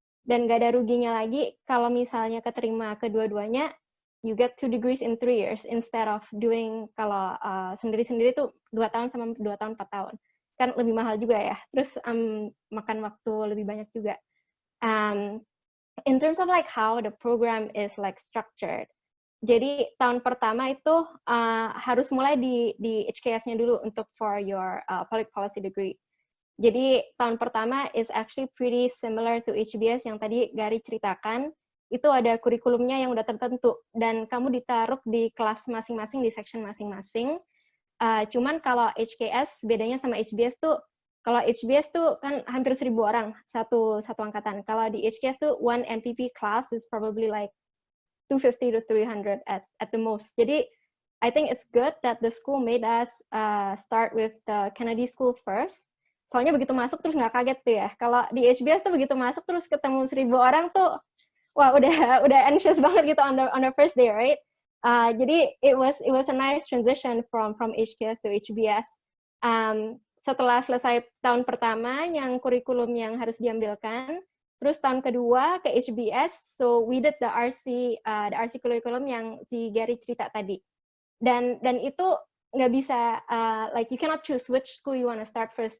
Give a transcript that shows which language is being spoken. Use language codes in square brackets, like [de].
[id] Dan nggak ada ruginya lagi kalau misalnya keterima kedua-duanya, [en] you get 2 degrees in 3 years instead of doing [id] kalau sendiri-sendiri tuh 2 tahun sama 2 tahun 4 tahun. Kan lebih mahal juga ya. Terus makan waktu lebih banyak juga. [en] In terms of like how the program is like structured. [id] Jadi tahun pertama itu harus mulai di HKS-nya dulu untuk [en] for your public policy degree. [id] Jadi tahun pertama [en] is actually pretty similar to [id] HBS yang tadi Gary ceritakan. Itu ada kurikulumnya yang udah tertentu dan kamu ditaruh di kelas masing-masing, di section masing-masing. Cuman kalau HKS bedanya sama HBS tuh, kalau HBS tuh kan hampir 1.000 orang satu angkatan. Kalau di HKS tuh [en] one MPP class is probably like 250 to 300 at the most. Jadi I think it's good that the school made us start with the Kennedy School first. [id] Soalnya begitu masuk terus nggak kaget tuh ya. Kalau di HBS tuh begitu masuk terus ketemu 1.000 orang tuh, wah udah anxious banget gitu [en] on the first day, right? Jadi it was a nice transition from HKS to HBS. [id] Setelah selesai tahun pertama yang kurikulum yang harus diambilkan, terus tahun kedua ke HBS, [en] so we did the RC curriculum [id] yang si Gary cerita tadi. Dan itu nggak bisa, [en] like you cannot choose which school you want to start first.